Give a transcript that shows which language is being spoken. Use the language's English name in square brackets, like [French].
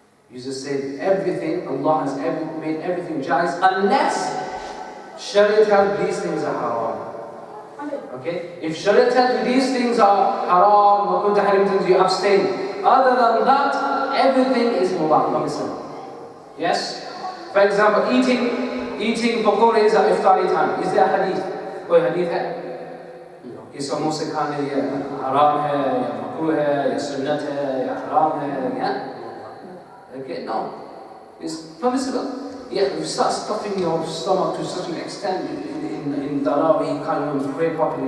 [English] You just say everything, Allah has made everything jais, unless Sharia tells these things are haram. Okay? If Sharia tells you these things are haram, you abstain. Other than that, everything is mubah, permissible. Yes? For example, eating pakoras at iftari time. Is there a hadith? [Hindi] Koi hadith hai? कि समोसे खाने ये हराम है या मकरूह है या सुन्नत है या हराम है या [English] okay, no, it's permissible. Yeah, you start stuffing your stomach to such an extent in Tarawih, you can't even pray properly.